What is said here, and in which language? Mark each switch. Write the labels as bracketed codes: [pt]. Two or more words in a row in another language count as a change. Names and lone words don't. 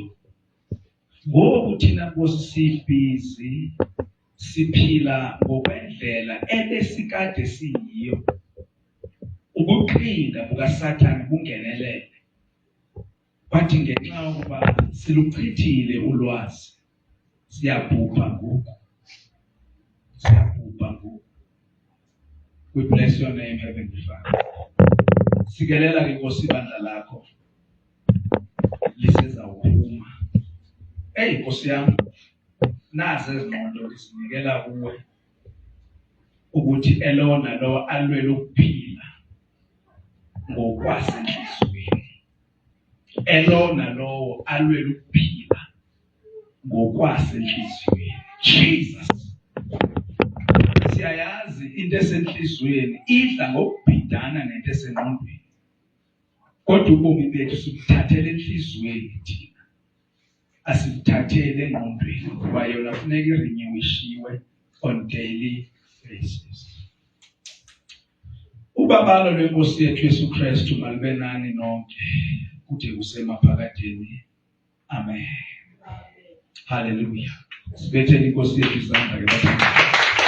[xh] Ngoku thina Nkosi sibhizi siphila ngokwendlela ebesikade siyiyo. Ubuqhinga bukaSathane bungenelele. Kwathi ngenxa yokuba siluchithile ulwazi, siyabhubha ngoku. [en] We bless your name, Heavenly Father. [xh] Sikelela ke Nkosi ibandla lakho lisezawuphuma. [zu] Nkosi yami, nazi ezingqondo ngisinikela kuwe ukuthi elona lo alwele ukuphila ngokwasenhliziyweni. Elona lowo alwele ukuphila ngokwasenhliziyweni. Jesus. [xh] Siyayazi into esenhliziyweni idla ngokubhidana nento esengqondweni. Kodwa ubomi bethu sibuthathele enhliziyweni thina. Asibuthathele engqondweni ngoba yona kufuneka irenewishiwe [en] on daily basis. [xh] Ubabalo lweNkosi yethu Yesu Kristu malube nani nonke kude kusemaphakadeni. Amen. Hallelujah. Sibethele iNkosi yethu izandla ke bathandwa.